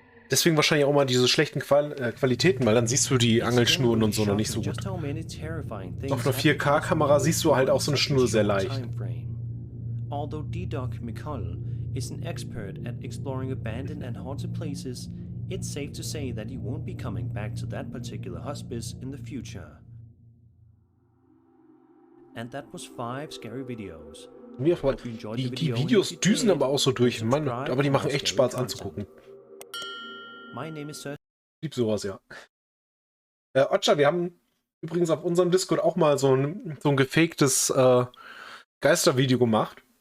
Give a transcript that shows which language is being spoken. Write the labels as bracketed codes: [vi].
[de] Deswegen wahrscheinlich auch mal diese schlechten Qualitäten, weil dann siehst du die Angelschnuren und so noch nicht so gut. Auf einer 4K-Kamera siehst du halt auch so eine Schnur sehr leicht. [en] Although D-Doc McCull is an expert at exploring abandoned and haunted places, it's safe to say that he won't be coming back to that particular hospice in the future. And that was 5 scary videos. [de] Die Videos düsen aber auch so durch, Mann, aber die machen echt Spaß anzugucken. Lieb sowas, ja. Ocha, wir haben übrigens auf unserem Discord auch mal so ein gefaktes Geistervideo gemacht.